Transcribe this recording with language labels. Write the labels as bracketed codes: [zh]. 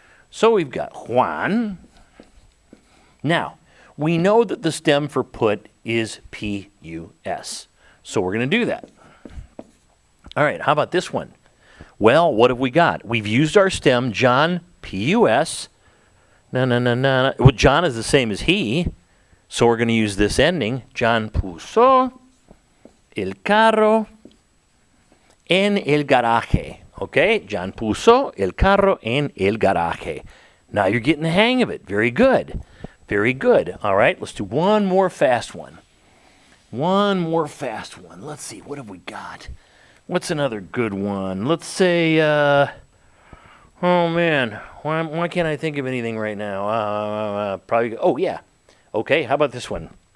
[en] So we've got Juan. Now, we know that the stem for put is P-U-S. So we're going to do that. All right, how about this one? Well, what have we got? We've used our stem, John, P-U-S. No. Well, John is the same as he. So we're going to use this ending. [es] John puso el carro en el garaje. Okay? John puso el carro en el garaje. [en] Now you're getting the hang of it. Very good. Very good. All right, let's do one more fast one. One more fast one. Let's see. What have we got? What's another good one? Let's say, oh man, why can't I think of anything right now? Probably, oh yeah. Okay, how about this one?